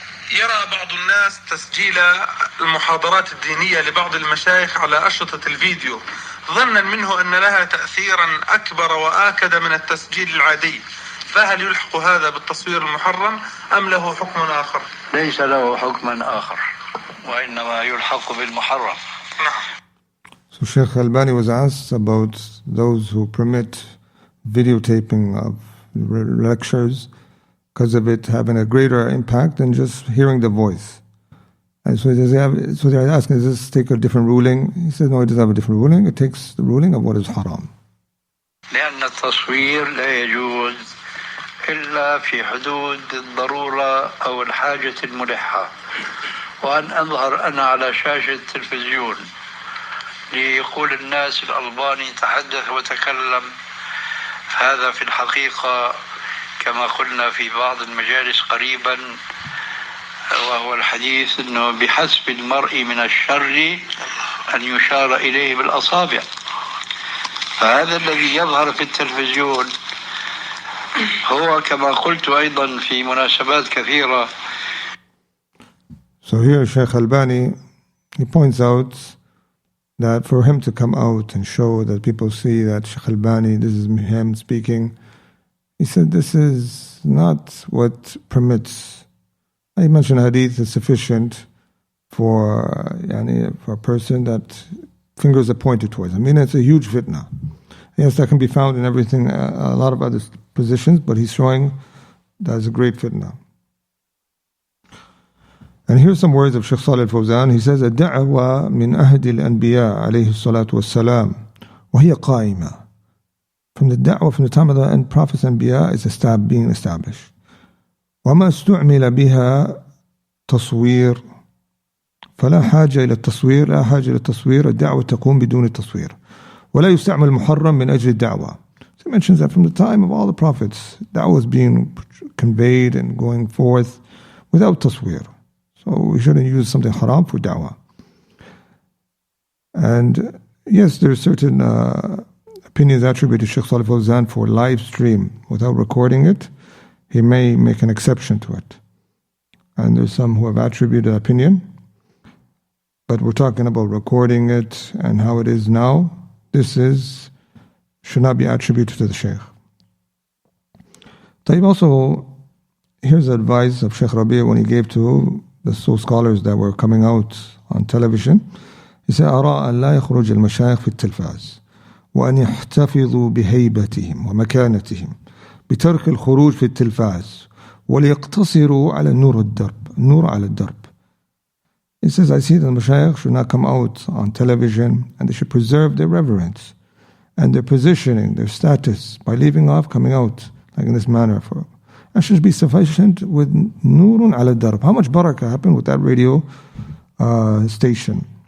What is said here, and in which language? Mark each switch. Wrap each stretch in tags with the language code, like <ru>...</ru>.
<ar>يرى بعض الناس تسجيل المحاضرات الدينية لبعض المشايخ على أشرطة الفيديو ظنا منه أن لها تأثيرا أكبر وآكد من التسجيل العادي، فهل يلحق هذا بالتصوير المحرم أم له حكم آخر؟ ليس له حكم آخر وإنما يلحق بالمحرم.</ar> <en>So Sheikh Albani was asked about those who permit videotaping of lectures because of it having a greater impact than just hearing the voice. And so they're asking, does this take a different ruling? He said, no, it doesn't have a different ruling. It takes the ruling of what is haram.</en> <ar>لأن التصوير لا يجوز إلا في حدود الضرورة أو الحاجة الملحة، وأن أظهر أنا على شاشة التلفزيون ليقول الناس الألباني تحدث وتكلم، هذا في الحقيقة كما قلنا في بعض المجالس قريبا، وهو الحديث أنه بحسب المرء من الشر أن يشار إليه بالأصابع، فهذا الذي يظهر في التلفزيون هو كما قلت أيضا في مناسبات كثيرة.</ar> <en>So here Sheikh Albani, he points out that for him to come out and show that people see that Sheikh Albani, this is him speaking, he said this is not what permits. I mentioned hadith is sufficient for a person that fingers are pointed towards. I mean, it's a huge fitna. Yes, that can be found in everything, a lot of other positions, but he's showing that's a great fitna. And here's some words of Shaykh Salih al-Fawzan. He says,</en> <ar>الدعوة من أهد الأنبياء عليه الصلاة والسلام وهي قائمة</ar> <en>from the da'wah from the time of the end prophets and anbiya is being established.</en> <ar>وما استعمل بها تصوير فلا حاجة إلى التصوير لا حاجة إلى التصوير الدعوة تقوم بدون التصوير ولا يستعمل محرم من أجل الدعوة.</ar> <en>So he mentions that from the time of all the prophets, da'wah was being conveyed and going forth without taswir. So we shouldn't use something haram for da'wah. And yes, there are certain opinions attributed to Shaykh Salih Fawzan for live stream without recording it. He may make an exception to it. And there's some who have attributed opinion. But we're talking about recording it and how it is now. This should not be attributed to the Shaykh. Taib also, here's the advice of Shaykh Rabi' when he gave to the scholars that were coming out on television. He said,</en> <ar>أرى أن لا يخرج المشايخ في التلفاز وأن يحتفظوا بهيبتهم ومكانتهم بترك الخروج في التلفاز وليقتصروا على النور على الدرب.</ar> <en>He says, I see that the mashayikh should not come out on television and they should preserve their reverence and their positioning, their status by leaving off coming out like in this manner. And should be sufficient with nurun ala darb. How much barakah happened with that radio station.</en>